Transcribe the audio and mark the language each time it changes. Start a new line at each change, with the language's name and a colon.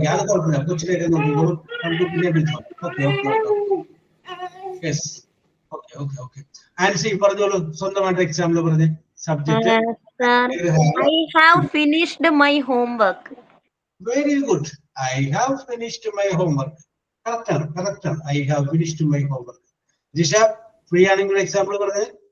Malayalam: അത് കുഴപ്പമില്ല, കൊച്ചിലേക്ക് നോക്കിക്കോളും, നമുക്ക് പിന്നെ വിളിച്ചോ. ഓക്കെ. Yes, okay. ആൻസി പറഞ്ഞോളൂ, സ്വന്തമായിട്ട് എക്സാമ്പിൾ പറഞ്ഞ്.
English: Subject I have finished my homework. Very good. I have finished my homework.
Malayalam: Correct ആണ്.
English: I have finished my homework.
Malayalam: Jisha, free ആണെങ്കിൽ എക്സാമ്പിൾ പറഞ്ഞത്.